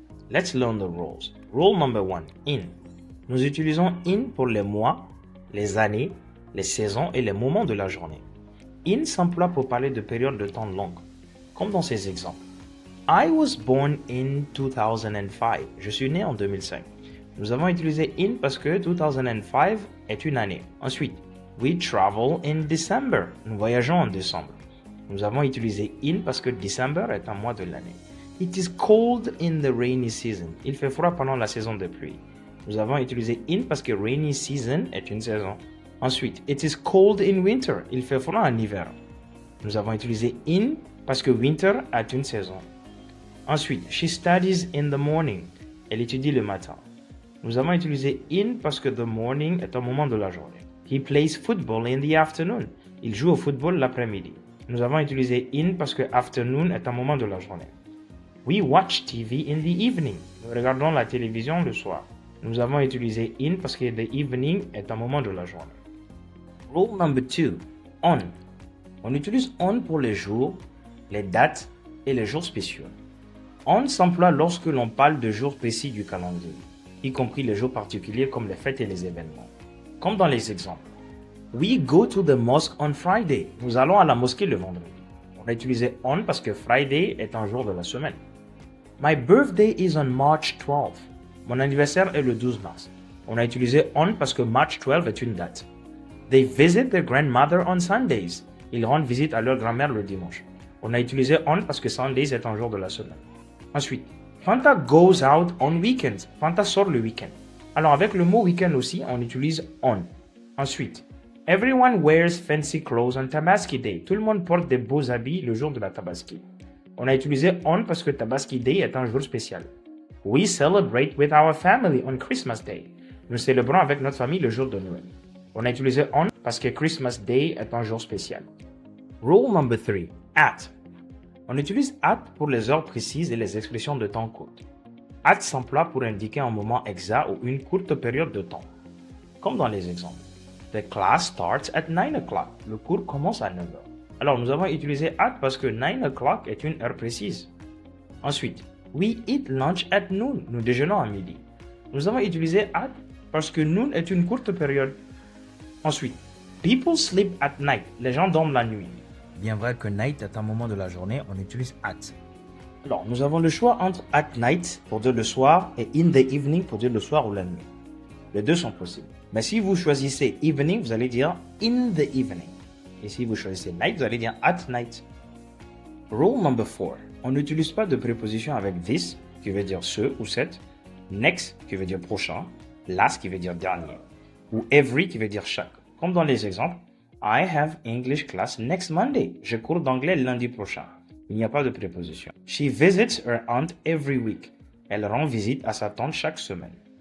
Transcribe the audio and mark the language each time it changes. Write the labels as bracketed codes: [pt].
[en] Let's learn the rules. Rule number 1. In. [fr] Nous utilisons in pour les mois, les années, les saisons et les moments de la journée. In s'emploie pour parler de périodes de temps longues, comme dans ces exemples. [en] I was born in 2005. [fr] Je suis né en 2005. Nous avons utilisé in parce que 2005 est une année. Ensuite, [en] we travel in December. [fr] Nous voyageons en décembre. Nous avons utilisé in parce que December est un mois de l'année. [en] It is cold in the rainy season. [fr] Il fait froid pendant la saison de pluie. Nous avons utilisé in parce que rainy season est une saison. Ensuite, [en] it is cold in winter. [fr] Il fait froid en hiver. Nous avons utilisé in parce que winter est une saison. Ensuite, [en] she studies in the morning. [fr] Elle étudie le matin. Nous avons utilisé in parce que the morning est un moment de la journée. [en] He plays football in the afternoon. [fr] Il joue au football l'après-midi. Nous avons utilisé in parce que afternoon est un moment de la journée. [en] We watch TV in the evening. [fr] Nous regardons la télévision le soir. Nous avons utilisé in parce que the evening est un moment de la journée. [en] Rule number 2. On. [fr] On utilise on pour les jours, les dates et les jours spéciaux. On s'emploie lorsque l'on parle de jours précis du calendrier, y compris les jours particuliers comme les fêtes et les événements. Comme dans les exemples. [en] We go to the mosque on Friday. [fr] Nous allons à la mosquée le vendredi. On a utilisé on parce que Friday est un jour de la semaine. [en] My birthday is on March 12. [fr] Mon anniversaire est le 12 mars. On a utilisé on parce que March 12 est une date. [en] They visit their grandmother on Sundays. [fr] Ils rendent visite à leur grand-mère le dimanche. On a utilisé on parce que Sundays est un jour de la semaine. Ensuite, [en] Fanta goes out on weekends. [fr] Fanta sort le week-end. Alors avec le mot week-end aussi, on utilise on. Ensuite, [en] everyone wears fancy clothes on Tabaski Day. [fr] Tout le monde porte des beaux habits le jour de la Tabaski. On a utilisé on parce que Tabaski Day est un jour spécial. [en] We celebrate with our family on Christmas Day. [fr] Nous célébrons avec notre famille le jour de Noël. On a utilisé on parce que Christmas Day est un jour spécial. [en] Rule number 3. At. [fr] On utilise at pour les heures précises et les expressions de temps courtes. At s'emploie pour indiquer un moment exact ou une courte période de temps. Comme dans les exemples. [en] The class starts at 9 o'clock. [fr] Le cours commence à 9 heures. Alors nous avons utilisé at parce que 9 o'clock est une heure précise. Ensuite, [en] we eat lunch at noon. [fr] Nous déjeunons à midi. Nous avons utilisé at parce que noon est une courte période. Ensuite, [en] people sleep at night. [fr] Les gens dorment la nuit. Bien vrai que night est un moment de la journée, on utilise at. Alors, nous avons le choix entre at night pour dire le soir et in the evening pour dire le soir ou la nuit. Les deux sont possibles. Mais si vous choisissez evening, vous allez dire in the evening. Et si vous choisissez night, vous allez dire at night. [en] Rule number 4. [fr] On n'utilise pas de préposition avec this, qui veut dire ce ou cette, next, qui veut dire prochain, last, qui veut dire dernier, ou every, qui veut dire chaque. Comme dans les exemples, [en] I have English class next Monday. [fr] Je cours d'anglais lundi prochain. Il n'y a pas de préposition. [en] She visits her aunt every week. [fr] Elle rend visite à sa tante chaque semaine.